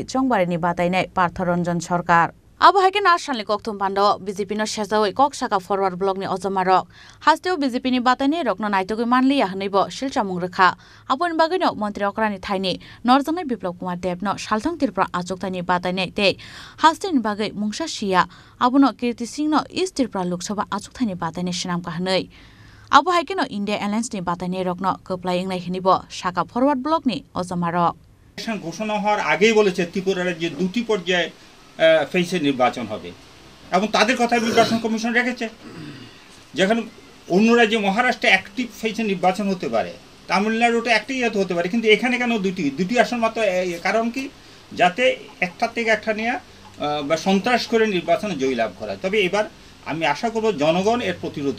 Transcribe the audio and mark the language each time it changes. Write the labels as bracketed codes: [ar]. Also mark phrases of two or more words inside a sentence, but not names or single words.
[trp] Chongbari ni batai nai Partharanjan Sarkar Abo haike na shanli koktum panda BJP no shezawai koksaka forward block ni ozama rok hasteo BJP ni batai ni rokno naitogui manli ya hneibo silchamung rekha abon bagai no Mantri Okrani thaini Norjangai Biplop Kumar Dev no Salthang Tripura Ajoktani batai nai te haste ni bagai mungsa sia abono Kirti Singh no East Tripura Lok Sabha Ajoktani batai ni shinam ka hnei abo haike no India Airlines ni batai ni rokno kaplai ingnai hnibo shaka forward block ni ozama rok [bn] ঘোষণা হওয়ার আগেই বলেছে ত্রিপুরার যে দুটি পর্যায়ে ফেসে নির্বাচন হবে এবং তাদের কথা নির্বাচন কমিশন রেখেছে যেখানে অন্য রাজ্যে মহারাষ্ট্রে অ্যাক্টিভ ফেসে নির্বাচন হতে পারে তামিলনাড়ুতে একটাই হতে পারে কিন্তু এখানে কেন দুটি আসন মাত্র কারণ কি যাতে একটা থেকে একটা নিয়ে বা সন্ত্রাস করে নির্বাচনে জয় লাভ করা তবে এবার আমি আশা করব জনগণ এর প্রতিরোধ